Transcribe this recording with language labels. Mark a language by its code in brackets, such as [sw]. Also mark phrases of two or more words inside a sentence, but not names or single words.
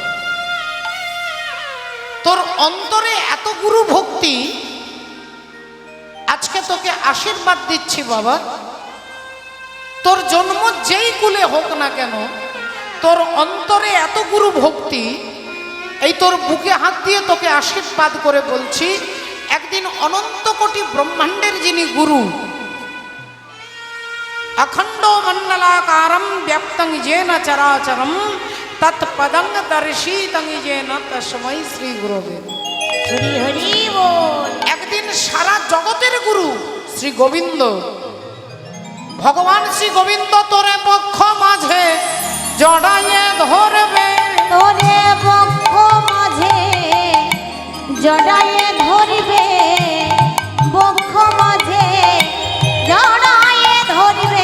[bn] তোর অন্তরে এত গুরু ভক্তি, আজকে তোকে আশীর্বাদ দিচ্ছি বাবা, তোর জন্ম যেই কুলে হোক না কেন, তোর অন্তরে এত গুরু ভক্তি, এই তোর বুকে হাত দিয়ে তোকে আশীর্বাদ করে বলছি, একদিন অনন্ত কোটি ব্রহ্মাণ্ডের যিনি গুরু, [sa] अखंडो मंडलाकारं व्याप्तं येन चराचरं तत्पदं दर्शितं येन तस्मै श्री गुरवे। [bn] হরি হরি বল। একদিন সারা জগতের গুরু শ্রী গোবিন্দ, ভগবান শ্রী গোবিন্দ তোরে পক্ষ মাঝে জড়াইয়ে ধরবে, তোরে বক্ষ মাঝে জড়ায়ে ধরিবে, বক্ষ মাঝে জড়ায়ে ধরিবে।